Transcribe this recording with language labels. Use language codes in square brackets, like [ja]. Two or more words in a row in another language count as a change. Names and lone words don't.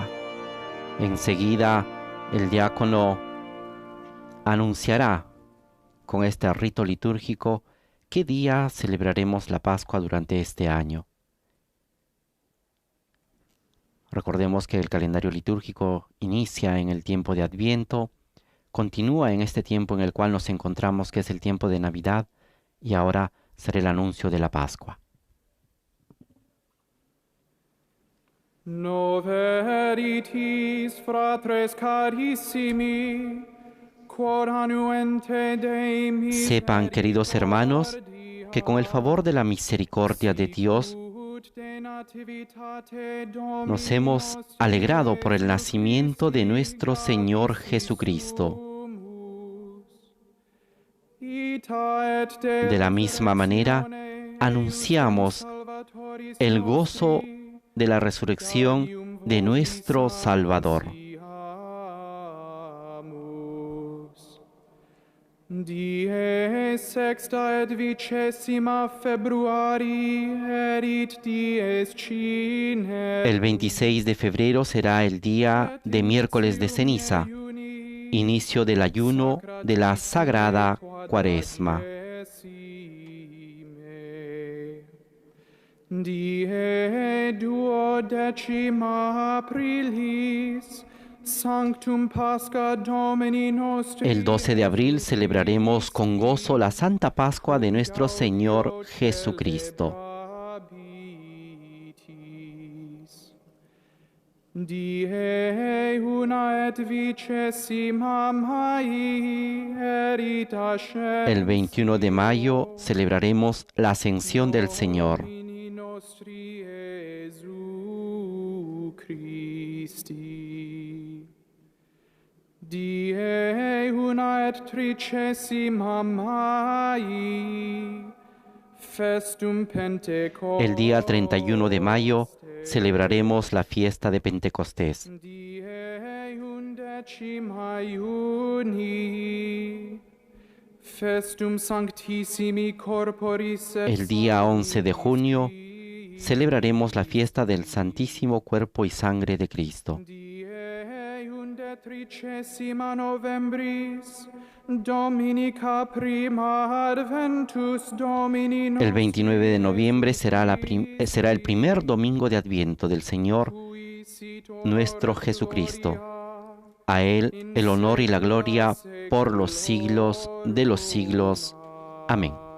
[es] Enseguida el diácono anunciará con este rito litúrgico qué día celebraremos la Pascua durante este año. Recordemos que el calendario litúrgico inicia en el tiempo de Adviento, continúa en este tiempo en el cual nos encontramos, que es el tiempo de Navidad, y ahora será el anuncio de la Pascua. [la] Noveritis, fratres carissimi, quod annuente Dei [es] Sepan, queridos hermanos, que con el favor de la misericordia de Dios nos hemos alegrado por el nacimiento de nuestro Señor Jesucristo. De la misma manera, anunciamos el gozo de la resurrección de nuestro Salvador. [la] Die sexta et vicesima februari erit dies cine. [es] El 26 de febrero será el día de miércoles de ceniza, inicio del ayuno de la Sagrada Cuaresma. [la] Die duodecima aprilis Sanctum Pascha Domini nostri. [es] El 12 de abril celebraremos con gozo la Santa Pascua de nuestro Señor Jesucristo. [la] Die una et vicesima Mai erit ascens. [es] El 21 de mayo celebraremos la Ascensión del Señor. [la] Domini nostri Iesu Christi. Die una et tricesima Mai festum Pentecostes. [es] El día 31 de mayo celebraremos la fiesta de Pentecostés. [la] Die undecima Iuni festum Sanctissimi Corporis. [es] El día 11 de junio celebraremos la fiesta del Santísimo Cuerpo y Sangre de Cristo. [la] Tricesima novembris Dominica prima adventus Domini. [es] El 29 de noviembre será el primer domingo de Adviento del Señor nuestro Jesucristo. A Él el honor y la gloria por los siglos de los siglos. Amén.